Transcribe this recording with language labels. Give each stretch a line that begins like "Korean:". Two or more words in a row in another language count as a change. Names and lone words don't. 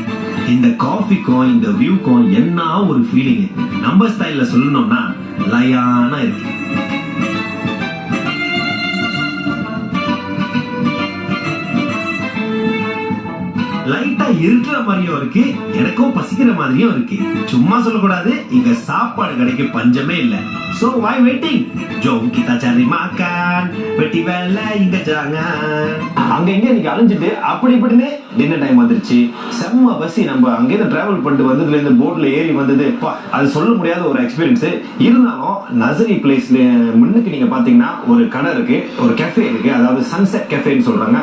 Tamil: இந்த காஃபிக்கும் இந்த வியூக்கும் என்ன ஒரு ஃபீலிங், நம்ம ஸ்டைல்ல சொல்லணும்னா லயானா இருக்கு. லைட்டா இருக்கிற மாதிரியும் இருக்கு, எனக்கும் பசிக்கிற மாதிரியும் இருக்கு. சும்மா சொல்லக்கூடாது, இங்க சாப்பாடு கிடைக்க பஞ்சமே இல்ல.
English: So why waiting?
Malay: Jom kita cari makan. Beti bela இங்க jangan.
Tamil: அங்க இங்க இன்னைக்கு அலைஞ்சிட்டு அப்படி இப்படின்னு
English: dinner time
Tamil: வந்துருச்சு. செம்ம பசி. நம்ம அங்கேருந்து டிராவல் பண்ணிட்டு வந்ததுல இருந்து போட்ல ஏறி வந்தது அது சொல்ல முடியாத ஒரு எக்ஸ்பீரியன்ஸ். இருந்தாலும் நசரி பிளேஸ்ல முன்னுக்கு நீங்க பாத்தீங்கன்னா ஒரு கடை இருக்கு, ஒரு கேஃபே இருக்கு, அதாவது சன்செட் கேஃபேன்னு சொல்றாங்க.